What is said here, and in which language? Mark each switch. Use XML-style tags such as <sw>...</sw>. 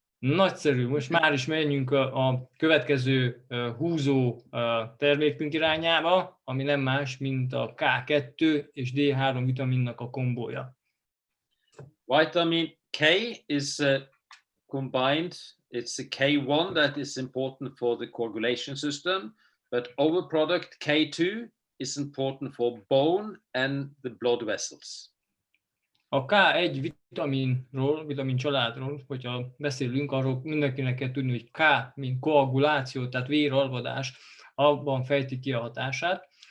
<hu>Nagyszerű, most már is menjünk a következő húzó termékünk irányába, ami nem más, mint a K2 és D3 vitaminnak a kombója.</hu> <en>Vitamin K is combined. It's a K1 that is important for the coagulation system, but our product K2 is important for bone and the blood vessels.</en> <hu>A K1 vitamin családról, hogyha beszélünk, arról mindenkinek kell tudni, hogy K, mint koaguláció, tehát véralvadás, abban fejti ki a hatását.</hu>